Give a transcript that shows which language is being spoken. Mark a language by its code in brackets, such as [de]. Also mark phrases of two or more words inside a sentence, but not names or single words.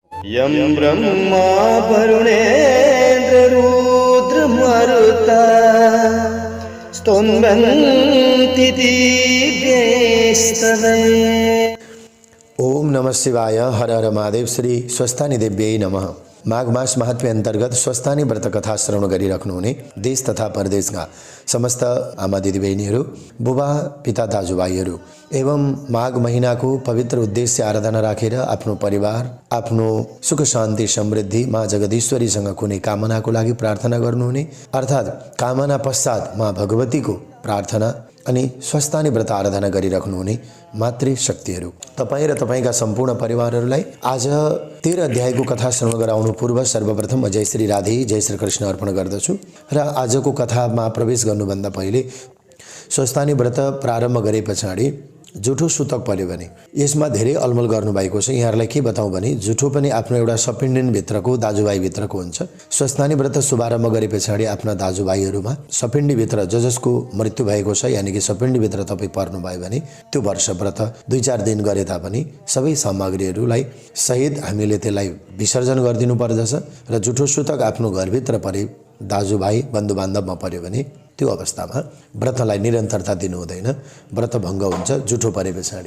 [sa] यं ब्रह्मा वरुणेन्द्ररुद्रमरुता स्तुवन्ति दिव्यैस्तवे। ओम नमः शिवाय। हर हर महादेव। श्री स्वस्थानी देव्यै नमः। [ne] माघ मास महात्म्य अंतर्गत स्वस्थानी व्रत कथा श्रवण गरिराख्नुहुने देश तथा परदेशका समस्त आमा दिदीबहिनीहरू, बुबा पिता दाजुभाइहरू एवं माघ महिनाको पवित्र उद्देश्य आराधना राखेर आफ्नो परिवार, आफ्नो सुख शान्ति समृद्धि माँ जगदीश्वरीसँग कुनै कामनाको लागि प्रार्थना गर्नुहुने अर्थात् कामना पश्चात माँ भगवतीको प्रार्थना अनि स्वस्थानी व्रत आराधना गरिराख्नुहुने मातृशक्तिहरू तपाईँ र तपाईँका सम्पूर्ण परिवारहरूलाई आज 13 अध्यायको कथा श्रवण गराउनु पूर्व सर्वप्रथम जय श्री राधे जय श्री कृष्ण अर्पण गर्दछु र आजको कथामा प्रवेश गर्नुभन्दा पहिले स्वस्थानी व्रत प्रारम्भ गरे पछाडि जुठो सुतक पर्यो भने यसमा धेरै अलमल गर्नुभएको छ। यहाँहरूलाई के बताउँ भने जुठो पनि आफ्नो एउटा सपिण्डीभित्रको दाजुभाइभित्रको हुन्छ। स्वस्थानी व्रत शुभारम्भ गरे पछाडि आफ्ना दाजुभाइहरूमा सपिण्डीभित्र जसको मृत्यु भएको छ यानि कि सपिण्डीभित्र तपाईँ पर्नुभयो भने त्यो वर्ष व्रत 2-4 दिन गरे तापनि सबै सामग्रीहरूलाई सहित हामीले त्यसलाई विसर्जन गरिदिनु पर्दछ र जुठो सुतक आफ्नो घरभित्र परे दाजुभाइ बन्धुबान्धवमा पर्यो भने त्यो अवस्थामा व्रतलाई निरन्तरता दिनु हुँदैन, व्रत भङ्ग हुन्छ जुठो परे पछाडि।